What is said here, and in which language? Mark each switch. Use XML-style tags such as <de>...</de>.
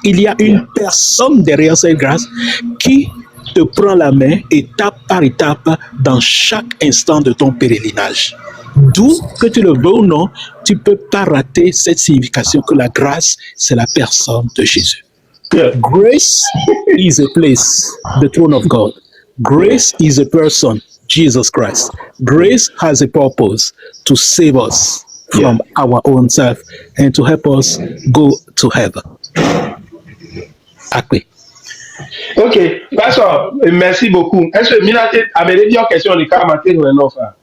<fr>Il y a une personne derrière cette grâce qui te prend la main étape par étape dans chaque instant de ton pèlerinage. D'où que tu le veux ou non, tu ne peux pas rater cette signification que la grâce, c'est la personne de Jésus.</fr> <en>Grace is a place, the throne of God. Grace is a person, Jesus Christ. Grace has a purpose to save us from our own self and to help us go to heaven. Akwe.</en> <fr>Ok, pastor, merci beaucoup. Est-ce que Minate a une question de Kamaté ou un autre?</fr>